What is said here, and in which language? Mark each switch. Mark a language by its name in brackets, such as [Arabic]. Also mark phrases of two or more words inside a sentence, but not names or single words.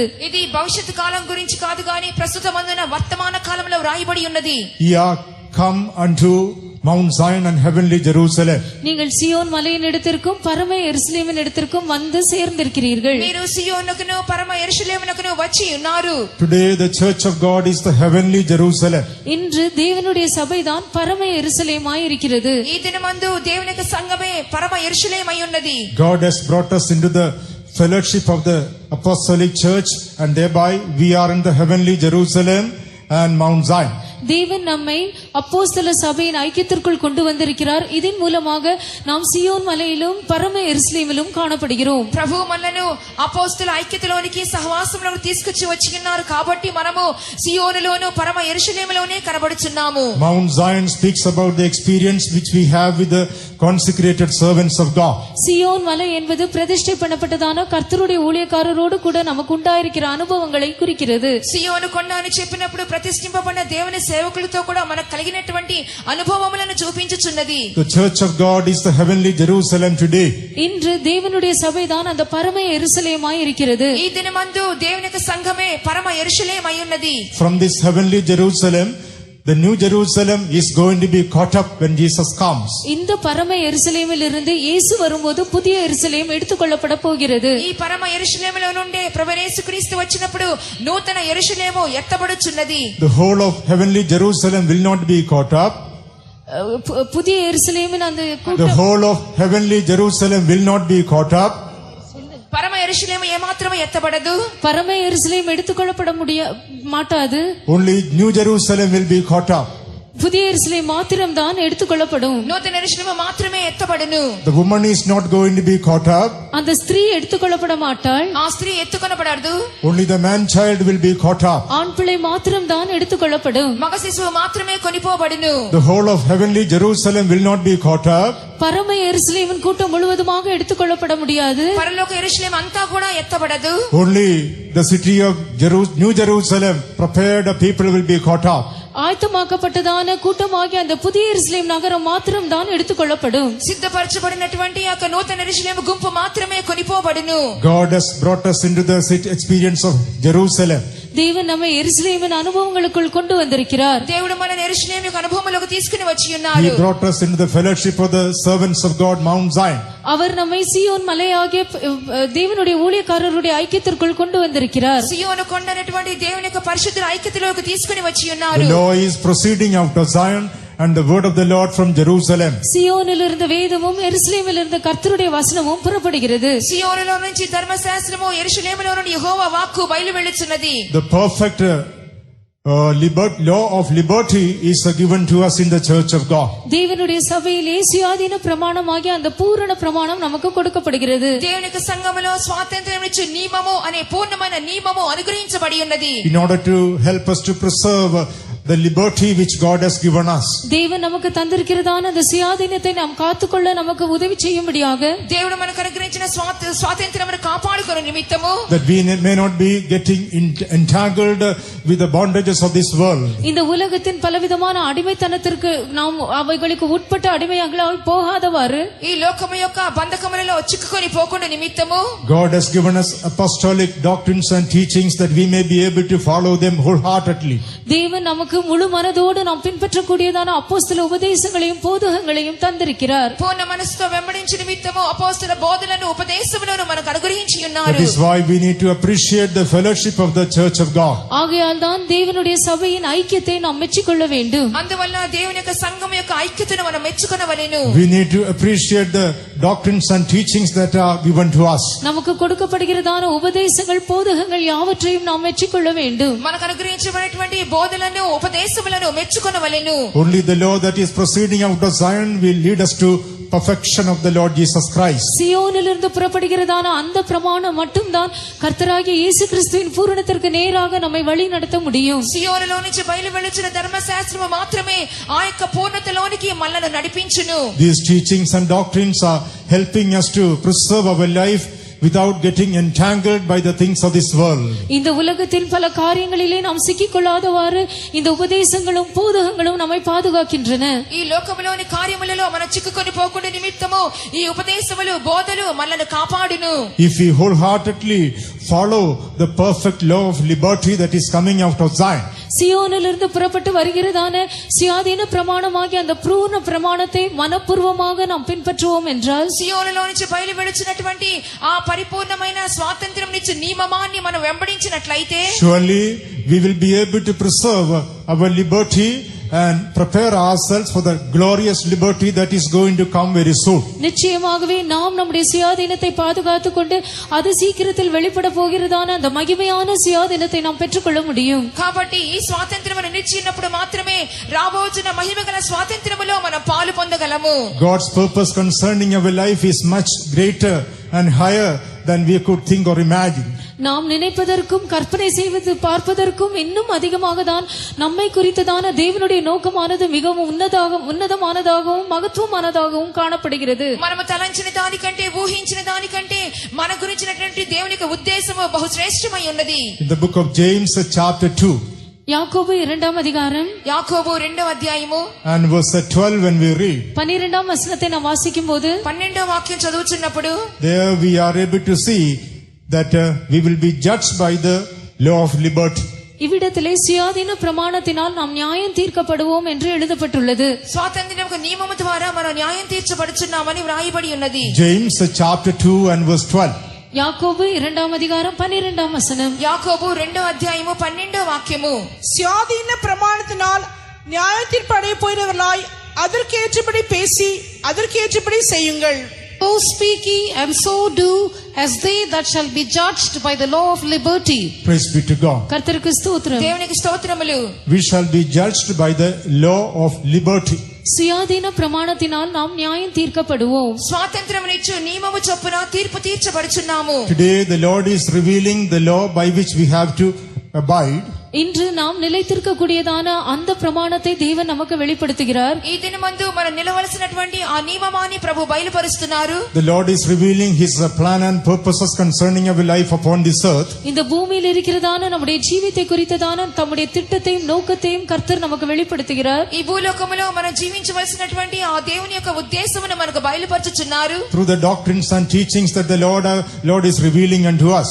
[Telugu] ఇది భవిష్యత్తు కాలం గురించి కాదు గాని ప్రస్తుతమందున వర్తమాన కాలంలో వ్రాయబడి ఉన్నది. [English] Come unto Mount Zion and heavenly Jerusalem. [Tamil] நீங்கள் சியோன் மலையின் இடத்திற்கும் பரம எருசலேமின் இடத்திற்கும் வந்து சேர்ந்திருக்கிறீர்கள். [Telugu] మీరు సియోనుకును పరమ యెరూషలేమునకును వచ్చి ఉన్నారు. [English] Today the church of God is the heavenly Jerusalem. [Tamil] இன்று தேவனுடைய சபைதான் பரம எருசலேமாய் இருக்கிறது. [Telugu] ఈ దినమందు దేవుని యొక్క సంఘమే పరమ యెరూషలేమై ఉన్నది. [English] God has brought us into the fellowship of the apostolic church, and thereby we are in the heavenly Jerusalem and Mount Zion. [Tamil] தேவன் நம்மை அப்போஸ்தல சபையின் ஐக்கியத்திற்குள் கொண்டு வந்திருக்கிறார். இதன் மூலமாக நாம் சியோன் மலையிலும் பரம எருசலேமிலும் காணப்படுகிறோம். [Telugu] ప్రభు మనలను అపోస్తల ఐక్యతలోనికి సహవాసంలోకి తీసుకొచ్చి వచ్చినారు కాబట్టి మనము సియోనులోను పరమ యెరూషలేములోనే కనబడుచున్నాము. [English] Mount Zion speaks about the experience which we have with the consecrated servants of God. [Tamil] சியோன் மலை என்பது பிரதிஷ்டை பண்ணப்பட்டதான கர்த்தருடைய ஊழியக்காரரோடு கூட நமக்கு உண்டாயிருக்கிற அனுபவங்களை குறிக்கிறது. [Telugu] సియోను కొండ అని చెప్పినప్పుడు ప్రతిష్ఠింపబడిన దేవుని సేవకులతో కూడా మనకు కలిగినటువంటి అనుభవములను చూపించుచున్నది. [English] The church of God is the heavenly Jerusalem today. [Tamil] இன்று தேவனுடைய சபைதான் அந்த பரம எருசலேமாய் இருக்கிறது. [Telugu] ఈ దినమందు దేవుని యొక్క సంఘమే పరమ యెరూషలేమై ఉన్నది. [English] From this heavenly Jerusalem, the new Jerusalem is going to be caught up when Jesus comes. [Tamil] இந்த பரம எருசலேமில் இருந்து இயேசு வரும்போது புதிய எருசலேம் எடுத்துக்கொள்ளப்பட போகிறது. [Telugu] ఈ పరమ యెరూషలేములో నుండి ప్రభువైన యేసుక్రీస్తు వచ్చినప్పుడు నూతన యెరూషలేము ఎత్తబడుచున్నది. [English] The whole of heavenly Jerusalem will not be caught up. [Tamil] புதிய எருசலேமின் அந்த [English] The whole of heavenly Jerusalem will not be caught up. [Telugu] పరమ యెరూషలేము ఏమాత్రము ఎత్తబడదు. [Tamil] பரம எருசலேம் எடுத்துக்கொள்ளப்பட மாட்டாது. [English] Only New Jerusalem will be caught up. [Tamil] புதிய எருசலேம் மாத்திரம்தான் எடுத்துக்கொள்ளப்படும். [Telugu] నూతన యెరూషలేము మాత్రమే ఎత్తబడును. [English] The woman is not going to be caught up. [Tamil] அந்த ஸ்திரீ எடுத்துக்கொள்ளப்பட மாட்டாள். [Telugu] ఆ స్త్రీ ఎత్తుకొనబడదు. [English] Only the man child will be caught up. [Tamil] ஆண் பிள்ளை மாத்திரம்தான் எடுத்துக்கொள்ளப்படும். [Telugu] మగ శిశువు మాత్రమే కొనిపోబడును. [English] The whole of heavenly Jerusalem will not be caught up. [Tamil] பரம எருசலேமின் கூட்டம் முழுவதுமாக எடுத்துக்கொள்ளப்பட முடியாது. [Telugu] పరలోక యెరూషలేము అంతా కూడా ఎత్తబడదు. [English] Only the city of New Jerusalem, prepared people will be caught up. [Tamil] ஆயத்தமாக்கப்பட்டதான கூட்டமாகிய அந்த புதிய எருசலேம் நகரம் மாத்திரம் தான் எடுத்துக்கொள்ளப்படும். [Telugu] సిద్ధపరచబడినటువంటి ఆ నూతన యెరూషలేము గుంపు మాత్రమే కొనిపోబడును. [English] God has brought us into the experience of Jerusalem. [Tamil] தேவன் நம்மை எருசலேமின் அனுபவங்களுக்குள் கொண்டு வந்திருக்கிறார். [Telugu] దేవుడు మన యెరూషలేము యొక్క అనుభవములకు తీసుకుని వచ్చి ఉన్నారు. [English] He brought us into the fellowship of the servants of God, Mount Zion. [Tamil] அவர் நம்மை சியோன் மலையாகிய தேவனுடைய ஊழியக்காரருடைய ஐக்கியத்திற்குள் கொண்டு வந்திருக்கிறார். [Telugu] సియోను కొండనటువంటి దేవుని యొక్క పరిశుద్ధ ఐక్యతలోకి తీసుకుని వచ్చి ఉన్నారు. [English] The law is proceeding out of Zion and the word of the Lord from Jerusalem. [Tamil] சியோனில் இருந்த வேதமும் எருசலேமில் இருந்த கர்த்தருடைய வசனமும் புறப்படுகிறது. [Telugu] సియోనులో నుంచి ధర్మశాస్త్రము యెరూషలేములో నుండి యెహోవా వాక్కు బయలు వెళ్ళుచున్నది. [English] The perfect law of liberty is given to us in the church of God. [Tamil] தேவனுடைய சபையிலே சுயாதீன பிரமாணமாகிய அந்த பூரண பிரமாணம் நமக்கு கொடுக்கப்படுகிறது. [Telugu] దేవుని యొక్క సంఘములో స్వాతంత్ర్యం ఇచ్చే నియమము అనే పూర్ణమైన నియమము అనుగ్రహించబడి ఉన్నది. [English] In order to help us to preserve the liberty which God has given us. [Tamil] தேவன் நமக்கு தந்திருக்கிறதான அந்த சுயாதீனத்தை நாம் காத்துக்கொள்ள நமக்கு உதவி செய்யும்படியாக [Telugu] దేవుడు మనకు అనుగ్రహించిన స్వాతంత్ర్యమును కాపాడుకొను నిమిత్తము [English] that we may not be getting entangled with the bondages of this world. [Tamil] இந்த உலகத்தின் பலவிதமான அடிமைத்தனத்திற்கு நாம் அவைகளுக்கு உட்பட்ட அடிமைகளாய் போகாதவாறு [Telugu] ఈ లోకము యొక్క బంధకములలో చిక్కుకొని పోకుండా నిమిత్తము [English] God has given us apostolic doctrines and teachings that we may be able to follow them wholeheartedly. [Tamil] தேவன் நமக்கு முழு மனதோடு நாம் பின்பற்றக்கூடியதான அப்போஸ்தல உபதேசங்களையும் போதகங்களையும் தந்திருக்கிறார். [Telugu] పూర్ణ మనసుతో వెంబడించే నిమిత్తము అపోస్తల బోధనలను ఉపదేశములను మనకు అనుగ్రహించి ఉన్నారు. [English] That is why we need to appreciate the fellowship of the church of God. [Tamil] ஆகையால் தான் தேவனுடைய சபையின் ஐக்கியத்தை நாம் மெச்சிக்கொள்ள வேண்டும். [Telugu] అందువల్ల దేవుని యొక్క సంఘం యొక్క ఐక్యతను మనం మెచ్చుకొనవలెను. [English] We need to appreciate the doctrines and teachings that are given to us. [Tamil] நமக்கு கொடுக்கப்படுகிறதான உபதேசங்கள் போதகங்கள் யாவற்றையும் நாம் மெச்சிக்கொள்ள வேண்டும். [Telugu] మనకు అనుగ్రహించబడినటువంటి బోధలను ఉపదేశములను మెచ్చుకొనవలెను. [English] Only the law that is proceeding out of Zion will lead us to perfection of the Lord Jesus Christ. [Tamil] சியோனிலிருந்து புறப்படுகிறதான அந்த பிரமாணம் மட்டும்தான் கர்த்தராகிய இயேசு கிறிஸ்துவின் பூரணத்திற்கு நேராக நம்மை வழி நடத்த முடியும். [Telugu] సియోనులో నుంచి బయలు వెలుచున్న ధర్మశాస్త్రము మాత్రమే ఆ యొక్క పూర్ణతలోనికి మనల్ని నడిపించును. [English] These teachings and doctrines are helping us to preserve our life without getting entangled by the things of this world. [Tamil] இந்த உலகத்தில் பல காரியங்களிலே நாம் சிக்கிக்கொள்ளாதவாறு இந்த உபதேசங்களும் போதகங்களும் நம்மை பாதுகாக்கின்றன. [Telugu] ఈ లోకములోని కార్యములలో మన చిక్కుకొని పోకుండా నిమిత్తము ఈ ఉపదేశములు బోధలు మనల్ని కాపాడును. [English] If we wholeheartedly follow the perfect law of liberty that is coming out of Zion, [Tamil] சியோனிலிருந்து புறப்பட்டு வருகிறதான சுயாதீன பிரமாணமாகிய அந்த பூர்ண பிரமாணத்தை மனப்பூர்வமாக நாம் பின்பற்றுவோம் என்றால், [Telugu] సియోనులో నుంచి బయలు వెలుచున్నటువంటి ఆ పరిపూర్ణమైన స్వాతంత్ర్యం నుంచి నియమాన్ని మనం వెంబడించినట్లయితే [English] surely we will be able to preserve our liberty and prepare ourselves for the glorious liberty that is going to come very soon. [Tamil] நிச்சயமாகவே நாம் நம்முடைய சுயாதீனத்தை பாதுகாத்துக் கொண்டு அது சீக்கிரத்தில் வெளிப்பட போகிறதான அந்த மகிமையான சுயாதீனத்தை நாம் பெற்றுக்கொள்ள முடியும். [Telugu] కాబట్టి ఈ స్వాతంత్ర్యమును నిలిచినప్పుడు మాత్రమే రాబోతున్న మహిమగల స్వాతంత్ర్యములో మనం పాలు పొందగలము. [English] God's purpose concerning our life is much greater and higher than we could think or imagine. [Tamil] நாம் நினைப்பதற்கும் கற்பனை செய்வது பார்ப்பதற்கும் இன்னும் அதிகமாக தான் நம்மை குறித்ததான தேவனுடைய நோக்கமானது மிகவும் உன்னதமானதாகவும் மகத்துவமானதாகவும் காணப்படுகிறது. [Telugu] మనము తలంచిన దానికంటే ఊహించిన దానికంటే మన గురించినటువంటి దేవుని యొక్క ఉద్దేశము బహుశ్రేష్టమై ఉన్నది. [English] In the book of James chapter 2 [Tamil] யாக்கோபு 2ஆம் அதிகாரம் [Telugu] యాకోబు 2వ అధ్యాయము [English] and verse 12 when we read, [Tamil] 12ஆம் வசனத்தை நாம் வாசிக்கும் போது [Telugu] 12వ వాక్యం చదువుచున్నప్పుడు [English] there we are able to see that we will be judged by the law of liberty. [Tamil] இவ்விடத்திலே சுயாதீன பிரமாணத்தினால் நாம் நியாயம் தீர்க்கப்படுவோம் என்று எழுதப்பட்டுள்ளது. [Telugu] స్వాతంత్ర్యం యొక్క నియమము ద్వారా మనం న్యాయం తీర్చబడుచున్నామని వ్రాయబడి ఉన్నది. [English] James chapter 2 and verse 12. [Tamil] யாக்கோபு 2ஆம் அதிகாரம் 12ஆம் வசனம். [Telugu] యాకోబు 2వ అధ్యాయము 12వ వాక్యము. [Tamil] சுயாதீன பிரமாணத்தினால் நியாயத்தீர்ப்பு அடைய போகிறவர்களாய் அதற்கேற்றபடி பேசி அதற்கேற்றபடி செய்யுங்கள். [English] So speak ye, and so do, as they that shall be judged by the law of liberty. Praise be to God. [Tamil] கர்த்தருக்கு ஸ்தோத்திரம். [Telugu] దేవునికి స్తోత్రములు. [English] We shall be judged by the law of liberty. [Tamil] சுயாதீன பிரமாணத்தினால் நாம் நியாயம் தீர்க்கப்படுவோம். [Telugu] స్వాతంత్ర్యమునిచ్చు నియమము చొప్పున తీర్పు తీర్చబడుచున్నాము. [English] Today the Lord is revealing the law by which we have to abide. [Tamil] இன்று நாம் நிலைத்திருக்கக்கூடியதான அந்த பிரமாணத்தை தேவன் நமக்கு வெளிப்படுத்துகிறார். [Telugu] ఈ దినమందు మనం నిలవలసినటువంటి ఆ నియమాన్ని ప్రభు బయలుపరుస్తున్నారు. [English] The Lord is revealing His plan and purposes concerning our life upon this earth. [Tamil] இந்த பூமியில் இருக்கிறதான நம்முடைய ஜீவித்தை குறித்ததான தம்முடைய திட்டத்தையும் நோக்கத்தையும் கர்த்தர் நமக்கு வெளிப்படுத்துகிறார். [Telugu] ఈ భూలోకములో మనం జీవించవలసినటువంటి ఆ దేవుని యొక్క ఉద్దేశమును మనకు బయలుపరచుచున్నారు. [English] Through the doctrines and teachings that the Lord is revealing unto us.